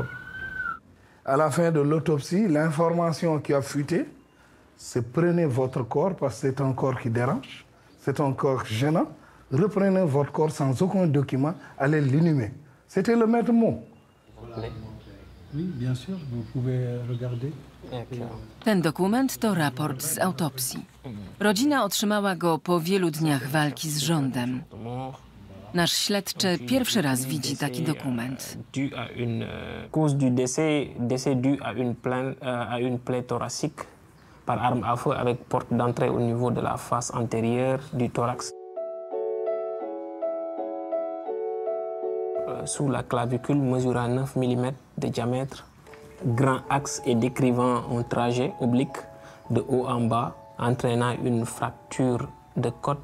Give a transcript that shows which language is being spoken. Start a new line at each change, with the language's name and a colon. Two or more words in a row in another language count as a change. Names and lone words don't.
French: À la fin de l'autopsie, l'information qui a fuité, c'est prenez votre corps parce que c'est un corps qui dérange, c'est un corps gênant. Reprenez votre corps sans aucun document, allez l'inhumer. C'était le maître mot. Oui, bien sûr, vous pouvez regarder.
Polish: Ten dokument to raport z autopsji. Rodzina otrzymała go po wielu dniach walki z rządem. Nasz śledczy pierwszy raz widzi taki dokument.
French: Cause du décès dû à une plaie thoracique par arme à feu avec porte d'entrée au niveau de la face antérieure du thorax. sous la clavicule mesurant 9 mm de diamètre, grand axe et décrivant un trajet oblique de haut en bas, entraînant une fracture de côte.